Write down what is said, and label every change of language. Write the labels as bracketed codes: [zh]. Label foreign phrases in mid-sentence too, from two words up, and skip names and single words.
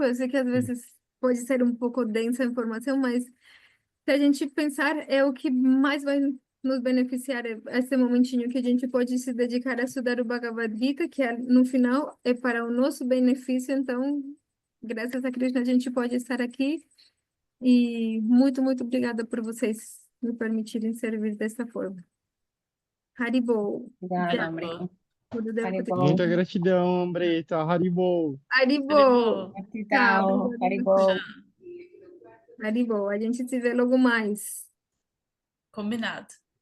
[pt] Eu sei que às vezes pode ser um pouco densa a informação, mas se a gente pensar, é o que mais vai nos beneficiar, é esse momentinho que a gente pode se dedicar a estudar o Bhagavad Gita, que no final é para o nosso benefício. Então, graças a Krishna, a gente pode estar aqui. E muito, muito obrigada por vocês me permitirem servir dessa forma. Haribol. Obrigada, Ambrita. Tudo deu para Haribol. Muita gratidão, Ambrita. Haribol. Haribol. Tchau, Obrigada. Haribol. Haribol. A gente se vê logo mais. Combinado.